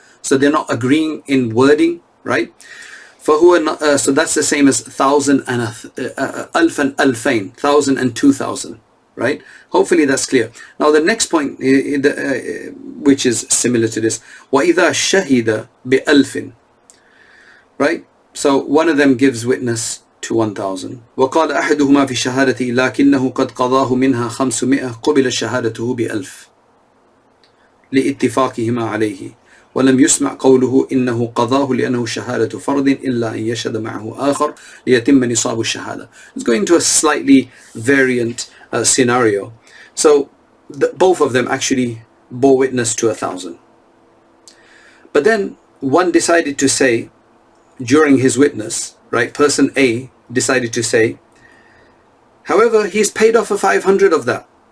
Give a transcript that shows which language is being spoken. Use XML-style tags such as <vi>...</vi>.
<en>So they're not agreeing in wording, right? فهو, so that's the same as 1,000 and alf and alfain, 1,000 and 2,000, right? Hopefully that's clear. Now the next point, which is similar to this,</en> <ar>وَإِذَا شَهِدَ بِأَلْفٍ,</ar> <en>right? So one of them gives witness to 1,000.</en> <ar>وقال أحدهما في شهادته لكنه قد قضاه منها 500 قبل شهادته بألف لاتفاقهما عليه ولم يسمع قوله إنه قضاه لأنه شهادة فرض إلا أن يشهد معه آخر ليتم نصاب الشهادة.</ar> <en>Let's go into a slightly variant scenario. So both of them actually bore witness to 1,000. But then one decided to say during his witness, right, person A decided to say, however, he's paid off a 500 of that.</en>